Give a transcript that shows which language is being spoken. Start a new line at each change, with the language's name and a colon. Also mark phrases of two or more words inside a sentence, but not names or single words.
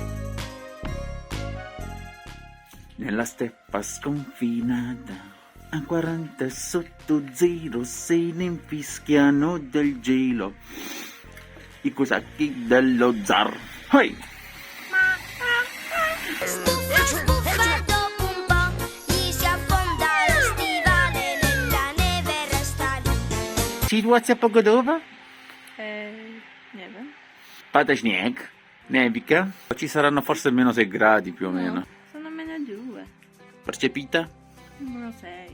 Italian: Nella steppa sconfinata, a 40 sotto zero, se ne infischiano del gelo i cosacchi dello zar. Hey! Dopo un po' gli si affonda lo stivale nella neve e resta lì.
Polish: Sytuacja pogodowa? Nie wiem. Pada śnieg,
Italian: nevica. Ci saranno forse meno 6 gradi più o meno. No, sono meno 2. Percepita? Meno 6.